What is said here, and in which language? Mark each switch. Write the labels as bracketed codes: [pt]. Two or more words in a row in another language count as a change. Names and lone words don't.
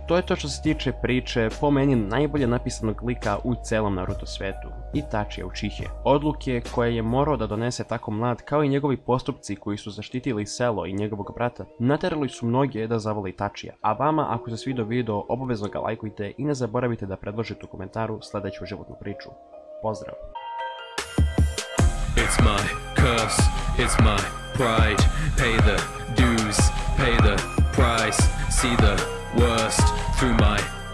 [sr] To je to što se tiče priče, po meni najbolje napisanog lika u celom Naruto svetu, Itačija Uchihe. Odluke koje je morao da donese tako mlad, kao i njegovi postupci koji su zaštitili selo i njegovog brata, naterali su mnoge da zavole Itačija. A vama, ako se svidio video, obavezno ga lajkujte i ne zaboravite da predložite u komentaru sledeću životnu priču. Pozdrav! [en] It's my curse, it's my pride. Pay the dues, pay the price. See the worst through my